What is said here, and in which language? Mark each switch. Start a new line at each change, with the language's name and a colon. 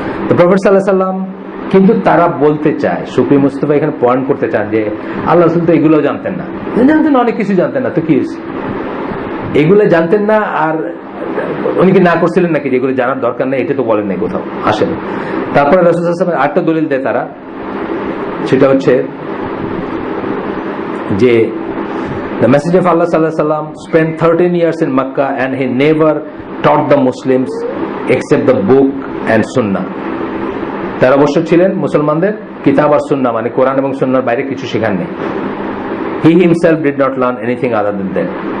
Bangla: তো প্রফেট সাল্লাল্লাহু আলাইহি ওয়াসাল্লাম কিন্তু তারা বলতে চায়, সুফি মুস্তাফা এখানে পয়েন্ট করতে চান যে আল্লাহ রাসূল তো এগুলো জানতেন না, অনেক কিছু জানতেন না, তো কি হয়েছে, এগুলো জানতেন না, আর উনি কি না করছিলেন নাকি যেগুলো জানার দরকার নেই, এটা তো বলেন নাই কোথাও, আসেন। তারপরে রাসূল সাল্লাল্লাহু আলাইহি ওয়াসাল্লাম আরেকটা দলিল দেয় তারা, সেটা হচ্ছে যে
English: the message of Allah sallallahu alaihi wasallam spent 13 years in Makkah and he never taught the Muslims except the book and Sunnah.
Bangla: 13 বছর ছিলেন, মুসলমানদের কিতাব আর সুন্নাহ মানে কোরআন এবং সুন্নাহর বাইরে কিছু শেখান নেই।
English: He himself did not learn anything other than that.